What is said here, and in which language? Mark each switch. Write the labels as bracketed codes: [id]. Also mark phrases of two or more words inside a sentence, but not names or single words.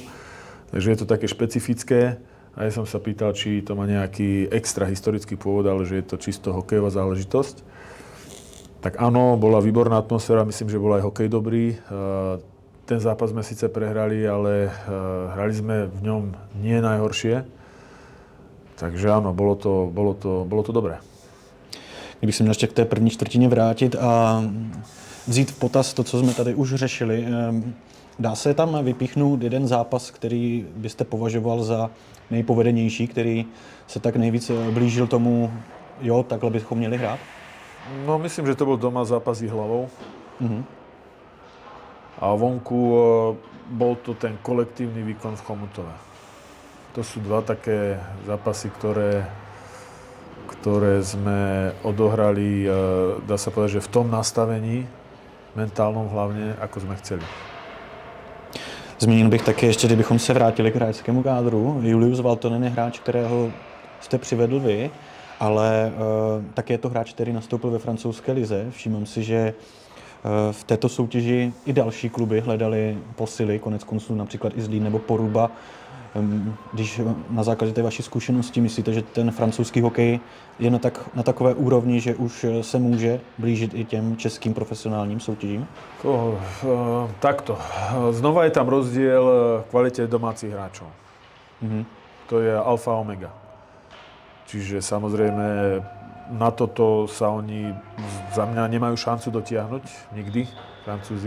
[sk] Takže je to také špecifické. A ja som sa pýtal, či to má nejaký extra historický pôvod, ale že je to čisto hokejová záležitosť. Tak áno, bola výborná atmosféra, myslím, že bol aj hokej dobrý. Ten zápas sme síce prehrali, ale hrali sme v ňom nie najhoršie. Takže áno, bolo to dobré. [cs] Kdybych se měl ještě k té první čtvrtině vrátit a vzít v potaz to, co jsme tady už řešili, dá se tam vypíchnout jeden zápas, který byste považoval za nejpovedenější, který se tak nejvíc blížil tomu, jo, takhle bychom měli hrát? [sk] No, myslím, že to bol doma zápas s Jihlavou. A vonku bol to ten kolektívny výkon v Chomutove. To sú dva také zápasy, ktoré sme odohrali, dá sa povedať, že v tom nastavení, mentálnom hlavne, ako sme chceli. [cs] Zmínil bych také ještě, kdybychom se vrátili k hráčskému kádru. Julius Valtonen je hráč, kterého jste přivedl vy, ale také je to hráč, který nastoupil ve francouzské lize. Všímám si, že v této soutěži i další kluby hledali posily, konec konců například i Zlín nebo Poruba. Když na základě té vaší zkušenosti myslíte, že ten francouzský hokej je na takové úrovni, že už se může blížit i těm českým profesionálním soutěžím? [sk] Takto. Znova je tam rozdiel v kvalite domácich hráčov. To je alfa omega. Čiže samozrejme na toto sa oni za mňa nemajú šancu dotiahnuť nikdy, Francúzi.